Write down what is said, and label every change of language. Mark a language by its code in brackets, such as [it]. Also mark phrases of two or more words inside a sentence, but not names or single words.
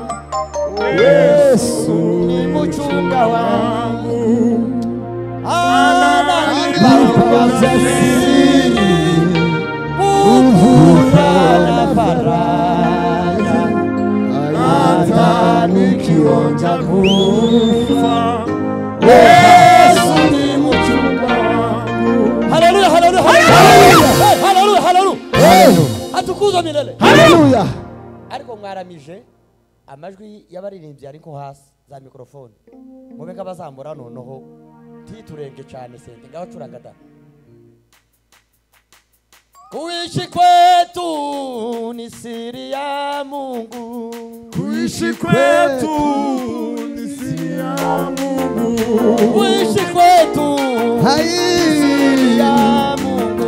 [sw] Yesu ni mchunga wangu, ananipa ujasiri, furaha na faraja, ananikiona kufa. Yesu ni mchunga wangu. Haleluya, haleluya, haleluya, haleluya. Atukuzwe milele. Haleluya. [rw] Ariko mwaramije amajwi y'abaririmbyi ariko hasi za mikrofone mube kabazambura noneho titurenge cyane sente ngaho curanga da. [sw] Kuishi kwetu ni siri ya Mungu, Kuishi kwetu ni siri ya Mungu. kuishi kwetu Hai. siri ya Mungu,